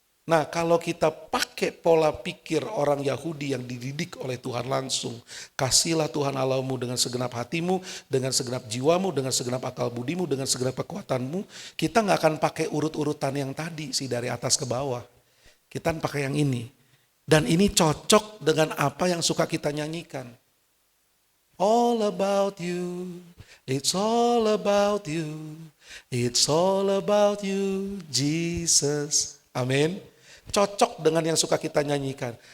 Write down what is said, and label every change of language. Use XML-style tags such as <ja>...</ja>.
<id>Nah, kalau kita pakai pola pikir orang Yahudi yang dididik oleh Tuhan langsung, kasihlah Tuhan Allahmu dengan segenap hatimu, dengan segenap jiwamu, dengan segenap akal budimu, dengan segenap kekuatanmu, kita nggak akan pakai urut-urutan yang tadi sih dari atas ke bawah. Kita pakai yang ini. Dan ini cocok dengan apa yang suka kita nyanyikan.</id> <en>All about you, it's all about you, it's all about you, Jesus.</en> <id>Amin. Cocok dengan yang suka kita nyanyikan.</id>